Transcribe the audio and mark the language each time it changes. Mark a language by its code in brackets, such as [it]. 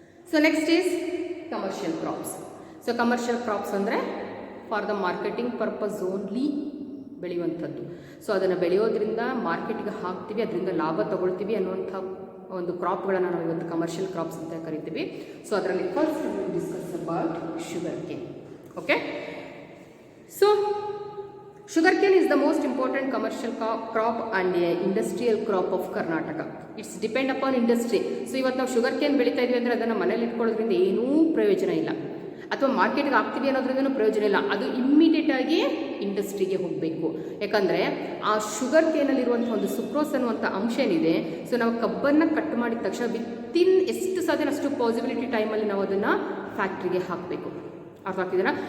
[en] So next is commercial crops. So commercial crops [kn] ಅಂದರೆ [en] For the marketing purpose only ಬೆಳೆಯುವಂಥದ್ದು. [kn] So ಅದನ್ನು ಬೆಳೆಯೋದ್ರಿಂದ ಮಾರ್ಕೆಟ್ಗೆ ಹಾಕ್ತೀವಿ, ಅದರಿಂದ ಲಾಭ ತಗೊಳ್ತೀವಿ ಅನ್ನುವಂಥ ಒಂದು ಕ್ರಾಪ್ಗಳನ್ನು ನಾವು ಇವತ್ತು ಕಮರ್ಷಿಯಲ್ ಕ್ರಾಪ್ಸ್ ಅಂತ ಕರಿತೀವಿ. [en] So ಅದರಲ್ಲಿ first discuss about sugar cane. Okay, so sugar cane is the most important commercial crop and industrial crop of Karnataka. It's depend upon industry. [kn] So ಇವತ್ತು ನಾವು ಶುಗರ್ ಕೇನ್ ಬೆಳೀತಾ ಇದ್ವಿ ಅಂದರೆ ಅದನ್ನು ಮನೇಲಿ ಇಟ್ಕೊಳ್ಳೋದ್ರಿಂದ ಏನೂ ಪ್ರಯೋಜನ ಇಲ್ಲ, ಅಥವಾ ಮಾರ್ಕೆಟ್ಗೆ ಹಾಕ್ತೀವಿ ಅನ್ನೋದ್ರಿಂದ ಪ್ರಯೋಜನ ಇಲ್ಲ. ಅದು ಇಮ್ಮಿಡಿಯೇಟಾಗಿ ಇಂಡಸ್ಟ್ರಿಗೆ ಹೋಗಬೇಕು. ಯಾಕಂದರೆ ಆ ಶುಗರ್ ಕೇನಲ್ಲಿರುವಂಥ ಒಂದು ಸುಕ್ರೋಸ್ ಅನ್ನುವಂಥ ಅಂಶ ಏನಿದೆ, ಸೊ ನಾವು ಕಬ್ಬನ್ನು ಕಟ್ ಮಾಡಿದ ತಕ್ಷಣ ವಿತ್ತಿನ್ ಎಷ್ಟು ಸಾಧ್ಯ ಅಷ್ಟು ಪಾಸಿಬಿಲಿಟಿ ಟೈಮಲ್ಲಿ ನಾವು ಅದನ್ನು ಫ್ಯಾಕ್ಟ್ರಿಗೆ ಹಾಕಬೇಕು. ಅರ್ಥ ಆಗ್ತಿದ್ದೀರಾ?